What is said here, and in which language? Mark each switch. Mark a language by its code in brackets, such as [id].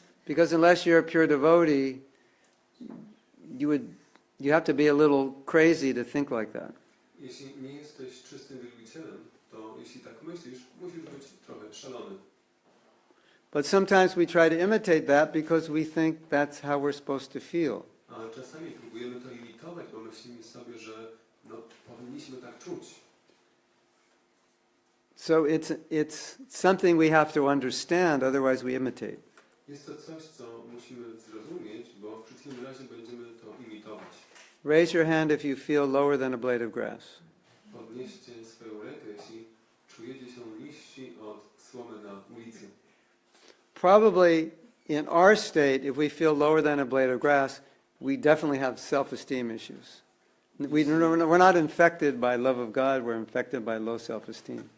[en] Because unless you're a pure devotee, you have to be a little crazy to think like that. [pl] Jeśli nie jesteś czystym wielbicielem, to jeśli tak myślisz, musisz być trochę szalony. [en] But sometimes we try to imitate that because we think that's how we're supposed to feel. [pl] Ale czasami próbujemy to imitować, bo myślimy sobie, że powinniśmy tak czuć. [en] So it's something we have to understand, otherwise we imitate. [pl] Jest to coś, co musimy zrozumieć, bo w przeciwnym razie będziemy to imitować. [en] Raise your hand if you feel lower than a blade of grass. [pl] Podnieście swoją rękę, jeśli czujecie się niżsi od słomy na ulicy. [en] Probably in our state, if we feel lower than a blade of grass, we definitely have self-esteem issues. We're not infected by love of God, we're infected by low self-esteem.